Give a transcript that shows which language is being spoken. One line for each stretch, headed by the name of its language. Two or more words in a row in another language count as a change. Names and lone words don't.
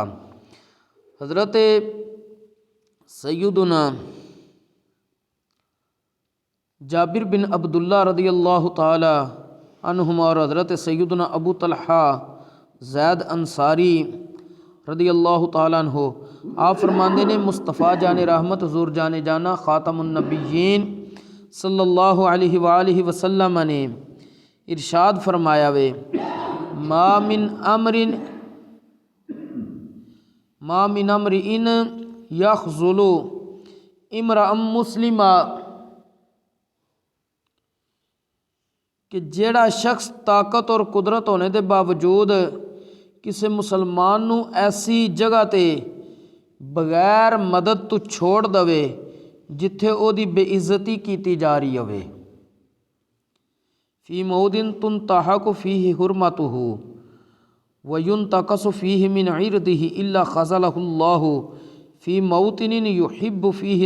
Punjabi: حضرت سیدنا جابر بن عبداللہ
Arabic: رضی اللہ تعالی عنہما
Punjabi: اور حضرت سیدنا ابو طلحہ زید انصاری
Arabic: رضی اللہ تعالیٰ عنہ
Punjabi: آپ فرماندے نے مصطفیٰ جان رحمت حضور جان جانا خاتم النبیین
Arabic: صلی اللہ علیہ وآلہ وسلم
Punjabi: نے ارشاد فرمایا وے
Arabic: ما من امر یخذل امرأ مسلما،
Punjabi: کہ جیڑا شخص طاقت اور قدرت ہونے دے باوجود کسی مسلمان نو ایسی جگہ تے بغیر مدد تو چھوڑ دوے جتھے او دی بے عزتی کیتی جا رہی ہوے،
Arabic: فی موضع تنتہک فیہ حرمتہ وینتقص فیہ من عرضہ الا خذلہ اللہ فی موطن یحب فیہ